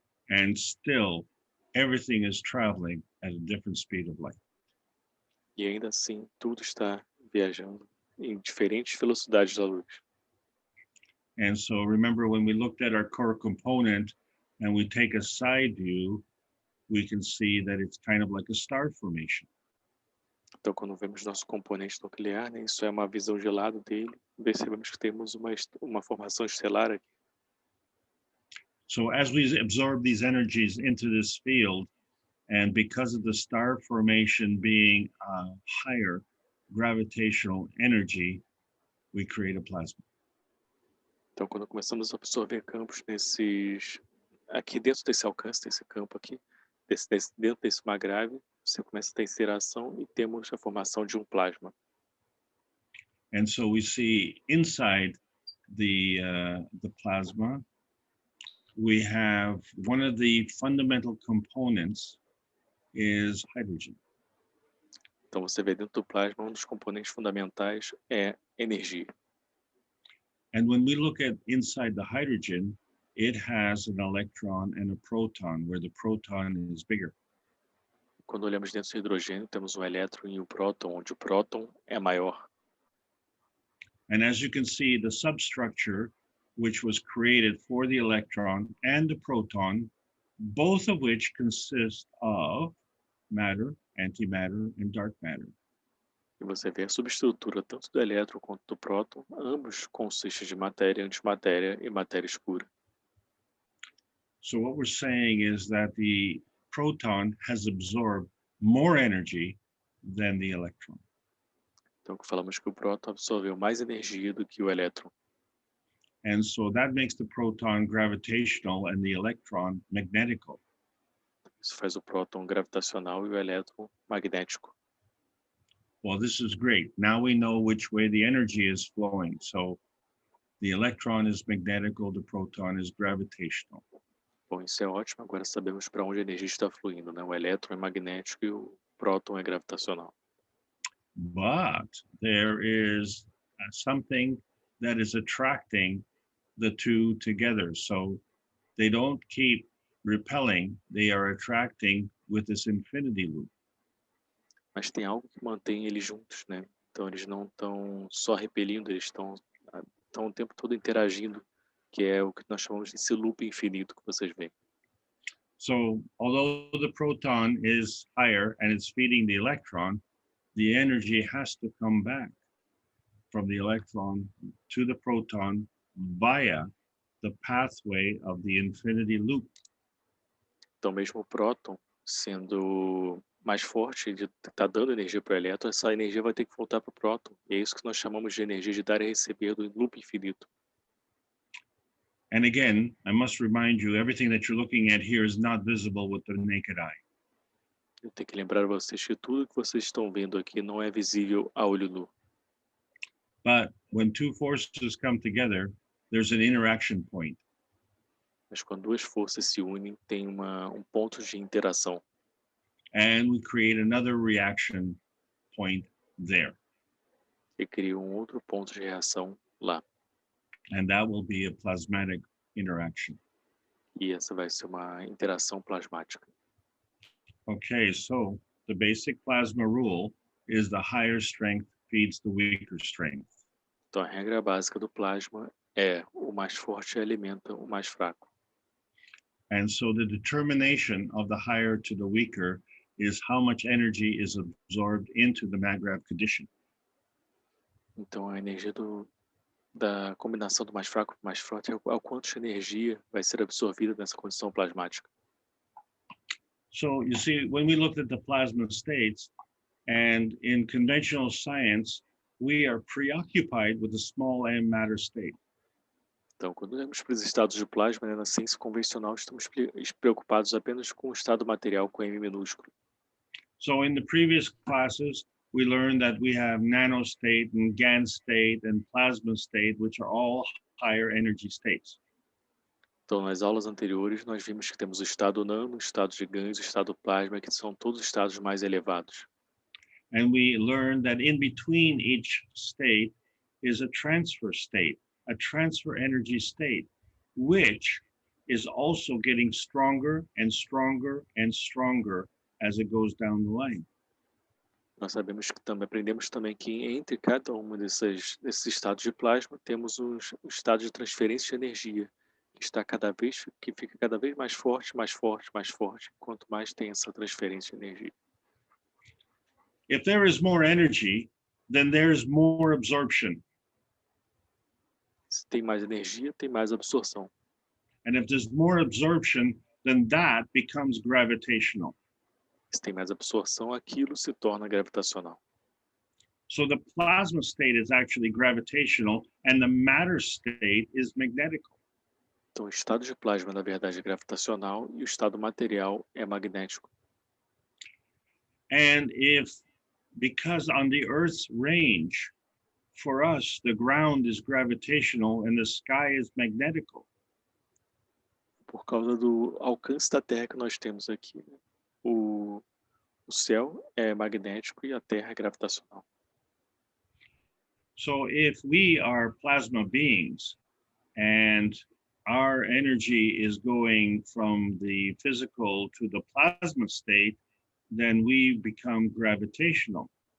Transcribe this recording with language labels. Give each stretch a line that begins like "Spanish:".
English: And still, everything is traveling at a different speed of light.
Portuguese: E ainda assim, tudo está viajando em diferentes velocidades da luz.
English: And so remember, when we looked at our core component and we take a side view, we can see that it's kind of like a star formation.
Portuguese: Então, quando vemos nosso componente nuclear, né, isso é uma visão de lado dele, percebemos que temos uma formação estelar aqui.
English: So as we absorb these energies into this field, and because of the star formation being a higher gravitational energy, we create a plasma.
Portuguese: Então, quando começamos a absorver campos aqui dentro desse alcance, desse campo aqui, dentro desse magravio, você começa a ter interação e temos a formação de um plasma.
English: And so we see inside the plasma, we have one of the fundamental components is hydrogen.
Portuguese: Então você vê dentro do plasma, um dos componentes fundamentais é energia.
English: And when we look at inside the hydrogen, it has an electron and a proton, where the proton is bigger.
Portuguese: Quando olhamos dentro do hidrogênio, temos um elétron e um próton, onde o próton é maior.
English: And as you can see, the substructure, which was created for the electron and the proton, both of which consist of matter, antimatter, and dark matter.
Portuguese: E você vê a subestrutura tanto do elétron quanto do próton, ambos consistem de matéria, antimatéria e matéria escura.
English: So what we're saying is that the proton has absorbed more energy than the electron.
Portuguese: Então falamos que o próton absorveu mais energia do que o elétron.
English: And so that makes the proton gravitational and the electron magnetical.
Portuguese: Isso faz o próton gravitacional e o elétron magnético.
English: Well, this is great. Now we know which way the energy is flowing. So the electron is magnetical, the proton is gravitational.
Portuguese: Bom, isso é ótimo. Agora sabemos para onde a energia está fluindo, né? O elétron é magnético e o próton é gravitacional.
English: But there is something that is attracting the two together. So they don't keep repelling, they are attracting with this infinity loop.
Portuguese: Mas tem algo que mantém eles juntos, né? Então eles não estão só repelindo, eles estão o tempo todo interagindo, que é o que nós chamamos de esse loop infinito que vocês veem.
English: So although the proton is higher and it's feeding the electron, the energy has to come back from the electron to the proton via the pathway of the infinity loop.
Portuguese: Então mesmo o próton sendo mais forte, ele está dando energia para o elétron, essa energia vai ter que voltar para o próton. E é isso que nós chamamos de energia de dar e receber do loop infinito.
English: And again, I must remind you, everything that you're looking at here is not visible with the naked eye.
Portuguese: Eu tenho que lembrar vocês que tudo que vocês estão vendo aqui não é visível a olho nu.
English: But when two forces come together, there's an interaction point.
Portuguese: Mas quando duas forças se unem, tem um ponto de interação.
English: And we create another reaction point there.
Portuguese: E cria um outro ponto de reação lá.
English: And that will be a plasmatic interaction.
Portuguese: E essa vai ser uma interação plasmática.
English: Okay, so the basic plasma rule is the higher strength feeds the weaker strength.
Portuguese: Então a regra básica do plasma é o mais forte alimenta o mais fraco.
English: And so the determination of the higher to the weaker is how much energy is absorbed into the maggrav condition.
Portuguese: Então a energia da combinação do mais fraco com o mais forte é o quanto de energia vai ser absorvida nessa condição plasmática.
English: So you see, when we looked at the plasma states, and in conventional science, we are preoccupied with the small m matter state.
Portuguese: Então, quando olhamos para os estados de plasma, né, na ciência convencional, estamos preocupados apenas com o estado material com M minúsculo.
English: So in the previous classes, we learned that we have nanostate and GaN state and plasma state, which are all higher energy states.
Portuguese: Então, nas aulas anteriores, nós vimos que temos o estado nano, o estado de GaNs, o estado plasma, que são todos os estados mais elevados.
English: And we learned that in between each state is a transfer state, a transfer energy state, which is also getting stronger and stronger and stronger as it goes down the line.
Portuguese: Nós sabemos que aprendemos também que entre cada um desses estados de plasma, temos o estado de transferência de energia, que fica cada vez mais forte, mais forte, mais forte, quanto mais tem essa transferência de energia.
English: If there is more energy, then there's more absorption.
Portuguese: Se tem mais energia, tem mais absorção.
English: And if there's more absorption, then that becomes gravitational.
Portuguese: Se tem mais absorção, aquilo se torna gravitacional.
English: So the plasma state is actually gravitational and the matter state is magnetical.
Portuguese: Então, o estado de plasma, na verdade, é gravitacional e o estado material é magnético.
English: And because on the Earth's range, for us, the ground is gravitational and the sky is magnetical.
Portuguese: Por causa do alcance da Terra que nós temos aqui, né? O céu é magnético e a Terra é gravitacional.
English: So if we are plasma beings and our energy is going from the physical to the plasma state, then we become gravitational.